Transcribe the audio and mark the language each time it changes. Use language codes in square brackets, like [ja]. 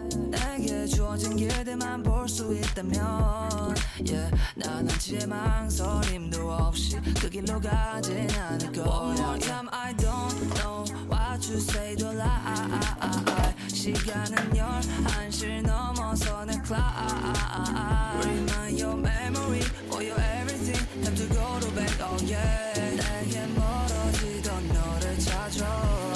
[ko] 내게 주어진 길들만 볼 수 있다면 나는 지의 망설임도 없이 그 길로 가진 않을 거야. [en] One more time, I don't know what you say, don't lie. [ko] 시간은 11시를 넘어서 내 clock. [en] Remind your memory for your everything. Time to go to bed, oh yeah. [ko] 내게 멀어지던 너를 찾아.